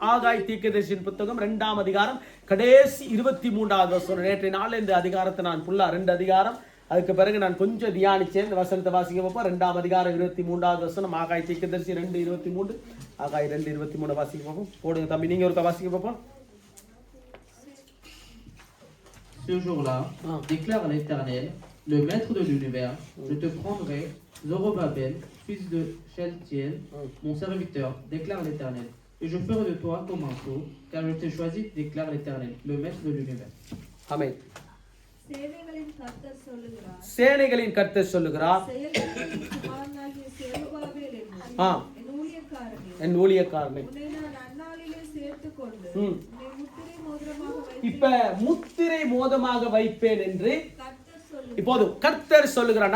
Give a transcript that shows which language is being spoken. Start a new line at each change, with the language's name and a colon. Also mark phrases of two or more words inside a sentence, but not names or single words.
Tamil: ஆகாய் தீர்க்கதரிசியின் புத்தகம் 2ஆம் அதிகாரம் கடைசி 23வது வசனம். நேற்றைய நாள் இந்த அதிகாரத்தை நான் ஃபுல்லா 2 அதிகாரம், அதுக்கு பிறகு நான் கொஞ்சம் தியானிச்சேன். இந்த வசனத்தை வாசிக்க பார்ப்போம். 2ஆம் அதிகாரம் 23வது வசனம், ஆகாய் தீர்க்கதரிசி 2:23. ஆகாய் 2:23 வாசிக்க பார்ப்போம். போடுங்க தம்பி, நீங்க ஒரு வாசிக்க பார்ப்போம்.
French: Ce jour-là, déclare l'Éternel, le maître de l'univers, je te prendrai, Zorobabel, fils de Shealtiel, mon serviteur, déclare l'Éternel, et je ferai de toi ton manteau, car je t'ai choisi, déclare l'Éternel, le maître de l'univers. Amen.
Tamil: சேனைகளின் கர்த்தர் சொல்லுகிறார், என் ஊழியக்காரனை இப்ப முத்திரை மோதிரமாக வைப்பேன் என்று இப்போது கர்த்தர் சொல்லுகிறார்.